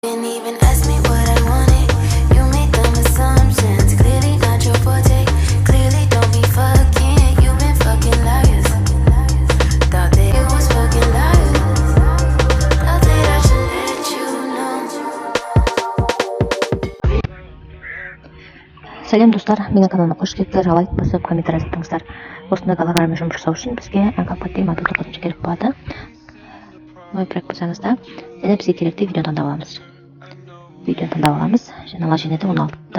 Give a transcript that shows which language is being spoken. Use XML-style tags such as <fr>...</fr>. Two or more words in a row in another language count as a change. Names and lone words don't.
<en>Didn't even ask me what I wanted. You made dumb assumptions. Clearly not your forte. Clearly don't be fucking. You've been fucking liars. Thought that it was fucking liars. Thought that I should let you know.</en> <kk>Сәлем достар, менің каналыма қош келдіңіздер. Лайк басып, комментарий жазыңыздар. Осындай голограмма жұмыс жасау үшін бізге</kk> <ru>компактный модульді</ru> <kk>қосымша керек болады. Ой, проект болсаңызда, және бізге керекті видео таңдап аламыз. Видео таңдап аламыз, және наложениеде 16-та.</kk>